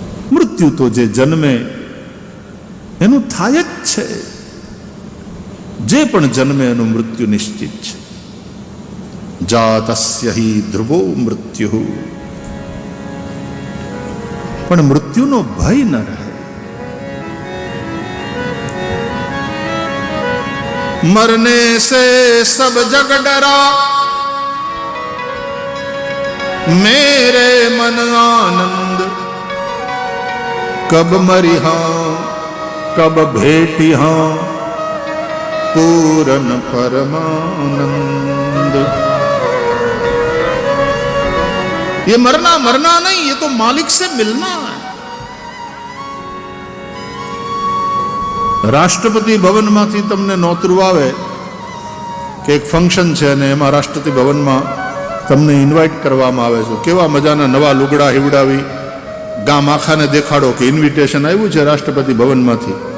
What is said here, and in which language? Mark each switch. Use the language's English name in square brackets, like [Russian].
[Gujarati] મૃત્યુ તો જે જન્મે એનું થાય જ છે, જે પણ જન્મે એનું મૃત્યુ નિશ્ચિત છે. [Sanskrit] જાતસ્ય હિ ધ્રુવો મૃત્યુ, [Gujarati] પણ મૃત્યુનો ભય ન રહે. [Hindi] मरने से सब जग डरा, मेरे मन आनंद, कब मरिहा कब भेटिहा पूरन परमानंद. ये मरना मरना नहीं, ये तो मालिक से मिलना है. [Gujarati] રાષ્ટ્રપતિ ભવનમાંથી તમને નોતરું આવે કે એક ફંક્શન છે અને એમાં રાષ્ટ્રપતિ ભવનમાં તમને ઇન્વાઇટ કરવામાં આવે છે. કેવા મજાના નવા લુગડા હિવડાવી ગામ આખાને દેખાડો કે ઇન્વિટેશન આવ્યું છે રાષ્ટ્રપતિ ભવનમાંથી.